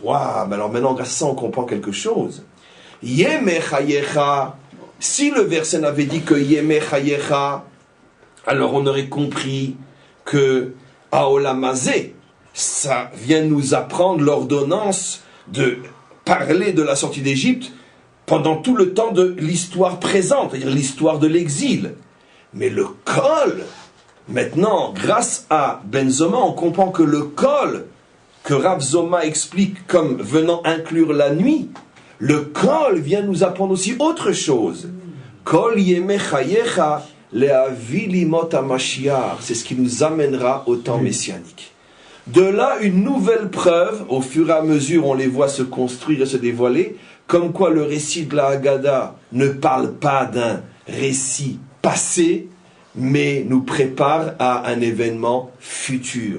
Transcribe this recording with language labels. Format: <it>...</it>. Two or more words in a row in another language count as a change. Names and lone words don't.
<fr>Waouh, mais alors maintenant, grâce à ça, on comprend quelque chose.</fr> <he>ימי חייך,</he> <fr>si le verset n'avait dit que</fr> <he>ימי חייך,</he> <fr>alors on aurait compris que Aolamazé, ça vient nous apprendre l'ordonnance de parler de la sortie d'Égypte pendant tout le temps de l'histoire présente, c'est-à-dire l'histoire de l'exil. Mais le Kol, maintenant, grâce à Ben Zoma, on comprend que le Kol, que Rav Zoma explique comme venant inclure la nuit, le Kol vient nous apprendre aussi autre chose.</fr> <he>כל ימי חייך להביא לימות המשיח,</he> <fr>c'est ce qui nous amènera au temps messianique. De là, une nouvelle preuve, au fur et à mesure on les voit se construire et se dévoiler, comme quoi le récit de la Haggadah ne parle pas d'un récit passé, mais nous prépare à un événement futur.</fr>